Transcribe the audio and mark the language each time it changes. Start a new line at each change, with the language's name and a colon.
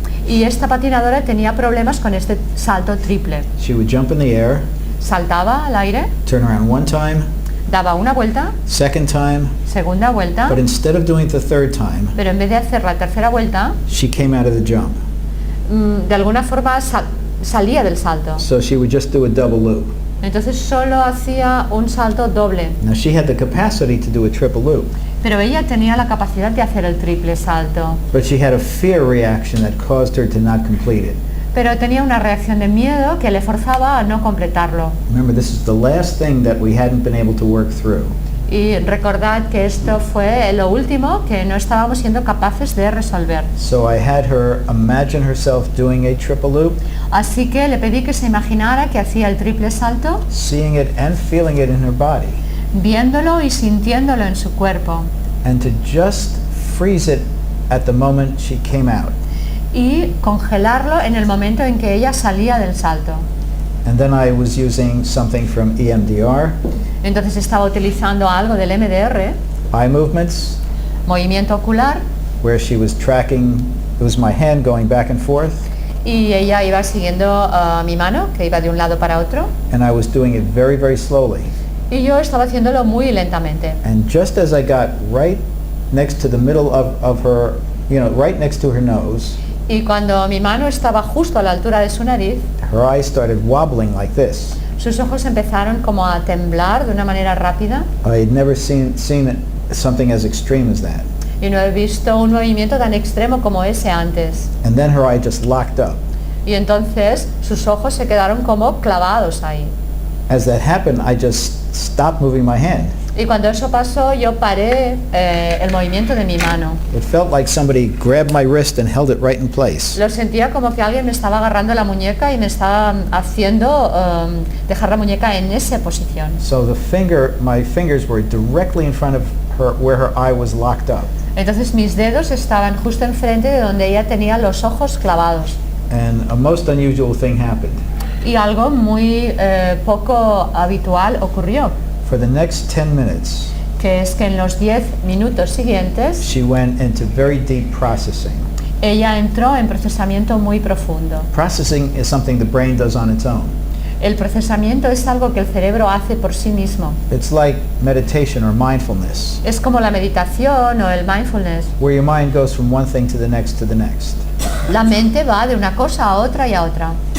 Spanish: Y esta patinadora tenía problemas con este salto triple.
English: She would jump in the air,
Spanish: Saltaba al aire,
English: turn around one time,
Spanish: daba una vuelta,
English: second time,
Spanish: segunda vuelta,
English: but instead of doing it the third time,
Spanish: pero en vez de hacer la tercera vuelta,
English: she came out of the jump.
Spanish: de alguna forma salía del salto.
English: So she would just do a double loop.
Spanish: Entonces solo hacía un salto doble.
English: Now she had the capacity to do a triple loop,
Spanish: Pero ella tenía la capacidad de hacer el triple salto.
English: but she had a fear reaction that caused her to not complete it.
Spanish: Pero tenía una reacción de miedo que le forzaba a no completarlo.
English: Remember, this is the last thing that we hadn't been able to work through.
Spanish: Y recordad que esto fue lo último que no estábamos siendo capaces de resolver.
English: So I had her imagine herself doing a triple loop,
Spanish: Así que le pedí que se imaginara que hacía el triple salto,
English: seeing it and feeling it in her body,
Spanish: viéndolo y sintiéndolo en su cuerpo.
English: and to just freeze it at the moment she came out.
Spanish: Y congelarlo en el momento en que ella salía del salto.
English: And then I was using something from EMDR,
Spanish: Entonces estaba utilizando algo del MDR,
English: eye movements,
Spanish: movimiento ocular,
English: where she was tracking, it was my hand going back and forth,
Spanish: y ella iba siguiendo mi mano, que iba de un lado para otro,
English: and I was doing it very, very slowly.
Spanish: y yo estaba haciéndolo muy lentamente.
English: And just as I got right next to the middle of her, right next to her nose,
Spanish: Y cuando mi mano estaba justo a la altura de su nariz,
English: her eyes started wobbling like this.
Spanish: sus ojos empezaron como a temblar de una manera rápida,
English: I had never seen something as extreme as that.
Spanish: y no he visto un movimiento tan extremo como ese antes.
English: And then her eye just locked up.
Spanish: Y entonces sus ojos se quedaron como clavados ahí.
English: As that happened, I just stopped moving my hand.
Spanish: Y cuando eso pasó, yo paré el movimiento de mi mano.
English: It felt like somebody grabbed my wrist and held it right in place.
Spanish: Lo sentía como que alguien me estaba agarrando la muñeca y me estaba haciendo dejar la muñeca en esa posición.
English: So my fingers were directly in front of her, where her eye was locked up.
Spanish: Entonces mis dedos estaban justo enfrente de donde ella tenía los ojos clavados.
English: And a most unusual thing happened.
Spanish: Y algo muy poco habitual ocurrió,
English: For the next 10 minutes,
Spanish: que es que en los 10 minutos siguientes
English: she went into very deep processing.
Spanish: ella entró en procesamiento muy profundo.
English: Processing is something the brain does on its own.
Spanish: El procesamiento es algo que el cerebro hace por sí mismo.
English: It's like meditation or mindfulness,
Spanish: Es como la meditación o el mindfulness.
English: where your mind goes from one thing to the next to the next.
Spanish: La mente va de una cosa a otra y a otra.